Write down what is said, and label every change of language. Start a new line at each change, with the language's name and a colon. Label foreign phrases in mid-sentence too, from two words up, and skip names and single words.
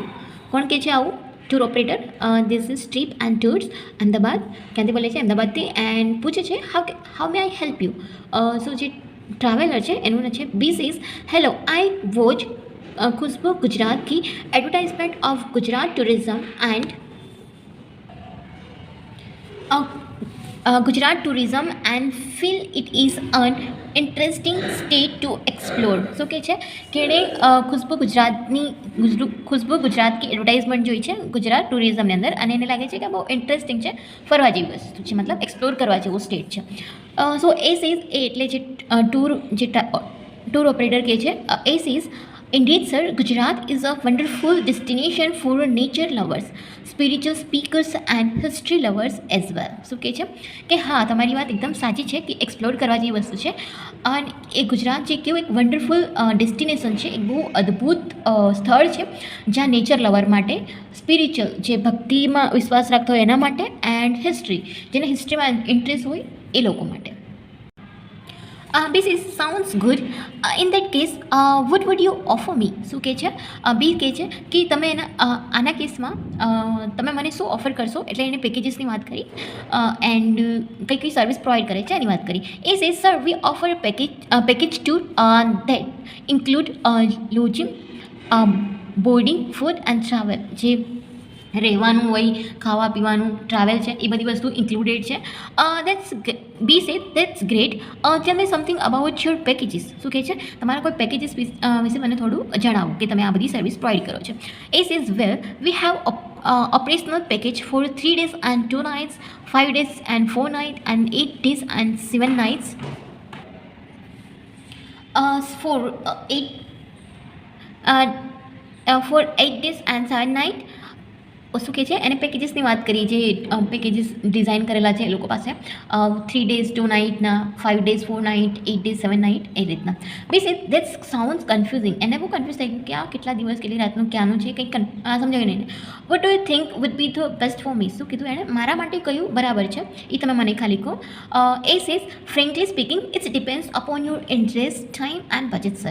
Gujarati: કોણ કહે છે આવું?
English: tour operator. This is Trip and Tours Ahmedabad.
Gujarati: ક્યાંથી બોલે છે? અમદાવાદથી. એન્ડ પૂછે છે
English: How may I help you.
Gujarati: સો જે ટ્રાવેલર છે એનું છે
English: B says hello I watch Khushbu Gujarat Ki advertisement of Gujarat Tourism and Gujarat tourism and feel it is an interesting state to explore.
Gujarati: સો કે છે કે એણે ખુશ્બુ ગુજરાતની એડવર્ટાઇઝમેન્ટ જોઈ છે ગુજરાત ટુરિઝમની અંદર, અને એને લાગે છે કે બહુ ઇન્ટરેસ્ટિંગ છે, ફરવા જેવી વસ્તુ છે, મતલબ એક્સપ્લોર કરવા જેવો સ્ટેટ છે.
English: So A says
Gujarati: એટલે જે
English: tour operator
Gujarati: કહે છે
English: A says Indeed, sir, Gujarat is a wonderful destination for nature lovers, spiritual speakers and history lovers as well.
Gujarati: So કહે છે કે હા, તમારી વાત એકદમ સાચી છે કે એક્સપ્લોર કરવા જેવી વસ્તુ છે, અને એ ગુજરાત જે કેવું એક
English: wonderful destination
Gujarati: છે, એક બહુ અદ્ભુત સ્થળ છે જ્યાં
English: nature lover
Gujarati: માટે, સ્પિરિચ્યુઅલ જે ભક્તિમાં વિશ્વાસ રાખતો હોય એના માટે,
English: and history
Gujarati: જેને હિસ્ટ્રીમાં ઇન્ટરેસ્ટ હોય એ લોકો માટે.
English: This sounds good. In that case, what would you offer me?
Gujarati: શું કહે છે? બી કહે છે કે તમે આના કેસમાં તમે મને શું ઓફર કરશો, એટલે એને પેકેજીસની વાત કરી એન્ડ કઈ
English: service provide
Gujarati: કરે છે એની વાત કરી.
English: A says sir we offer package tour that include lodging, boarding, food and travel.
Gujarati: જે રહેવાનું હોય, ખાવા પીવાનું, ટ્રાવેલ છે, એ બધી વસ્તુ ઇન્ક્લુડેડ છે.
English: B says that's great. Tell me something about your packages.
Gujarati: શું કહે છે? તમારા કોઈ પેકેજીસ વિશે મને થોડું જણાવો કે તમે આ બધી
English: service provide
Gujarati: કરો છો.
English: A says well we have operational package for 3 days and 2 nights, 5 days and 4 nights, and 8 days and 7 nights. For 8 days and 7 nights.
Gujarati: શું કહે છે? એને પેકેજીસની વાત કરી, જે
English: packages design
Gujarati: કરેલા છે એ લોકો પાસે
English: 3 days 2 nights, 5 days 4 nights, 8 days 7 nights,
Gujarati: એ રીતના.
English: B says that sounds confusing.
Gujarati: એને બહુ કન્ફ્યુઝ થઈ ગયું કે આ કેટલા દિવસ, કેટલી રાતનું, ક્યાંનું છે, કંઈક સમજાયું નહીં.
English: What do you think would be the best for me.
Gujarati: શું કીધું એણે? મારા માટે કયું બરાબર છે એ તમે મને ખાલી કહો.
English: A says frankly speaking it's depends upon your interest, time and budget sir.